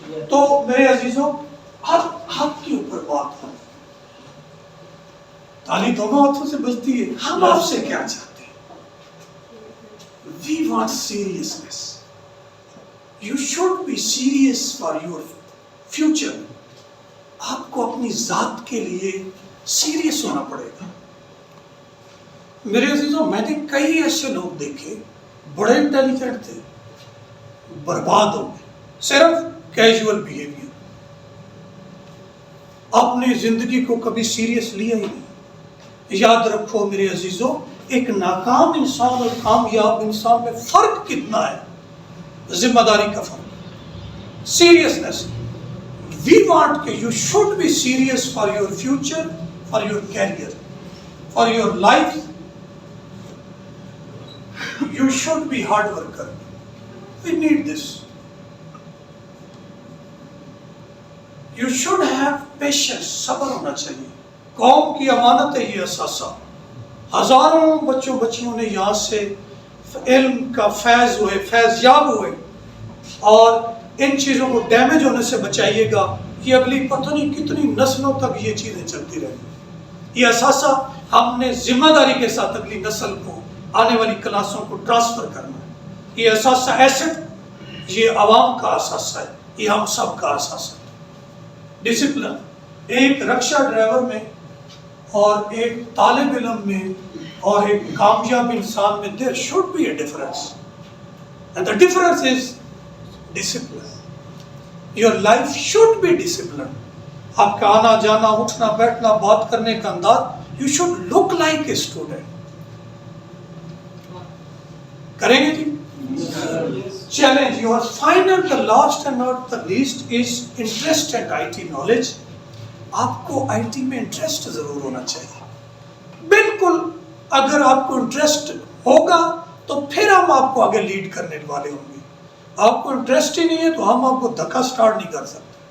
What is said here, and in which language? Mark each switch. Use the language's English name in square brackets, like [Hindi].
[Urdu] تو میرے عزیزوں حق کے اوپر بات ہے، تالی دونوں ہاتھوں سے بجتی ہے. ہم آپ سے کیا چاہتے ہیں؟ [English] We want seriousness. You should be serious for your future. [Urdu] آپ کو اپنی ذات کے لیے سیریس ہونا پڑے گا. میرے عزیزوں میں نے کئی ایسے لوگ دیکھے بڑے انٹیلیجنٹ تھے، برباد ہو گئے صرف کیجول بیہیویئر. اپنی زندگی کو کبھی سیریس لیا ہی نہیں. یاد رکھو میرے عزیزوں، ایک ناکام انسان اور کامیاب انسان میں فرق کتنا ہے، ذمہ داری کا فرق، سیریسنس. [English] We want کہ you should be serious for your future, for your career, for your life. You should be hard worker. We need this. You should have patience. [Urdu] صبر ہونا چاہیے. قوم کی امانت ہے یہ اثاثہ. ہزاروں بچوں بچیوں نے یہاں سے علم کا فیض یاب ہوئے، اور ان چیزوں کو ڈیمیج ہونے سے بچائیے گا. یہ اگلی پتہ نہیں کتنی نسلوں تک یہ چیزیں چلتی رہیں گی. یہ اثاثہ ہم نے ذمہ داری کے ساتھ اگلی نسل کو، آنے والی کلاسوں کو ٹرانسفر کرنا ہے. یہ اثاثہ ایسٹ یہ عوام کا اثاثہ ہے، یہ ہم سب کا اثاثہ ہے. ڈسپلن. ایک رکشہ ڈرائیور میں اور ایک طالب علم میں اور ایک کامیاب انسان میں [English] there should be a difference, and the difference is discipline. Your life should be disciplined. [Urdu] آپ کا آنا جانا اٹھنا بیٹھنا بات کرنے کا انداز، [English] you should look like a student. [Urdu] کریں گے جی؟ Challenge. [English] Your final, the last and not the least is interest and IT knowledge. [Urdu] آپ کو IT میں انٹرسٹ ضرور ہونا چاہیے. بالکل اگر آپ کو انٹرسٹ ہوگا تو پھر ہم آپ کو آگے لیڈ کرنے والے ہوں گے. آپ کو انٹرسٹ ہی نہیں ہے تو ہم آپ کو دھکا سٹارٹ نہیں کر سکتے.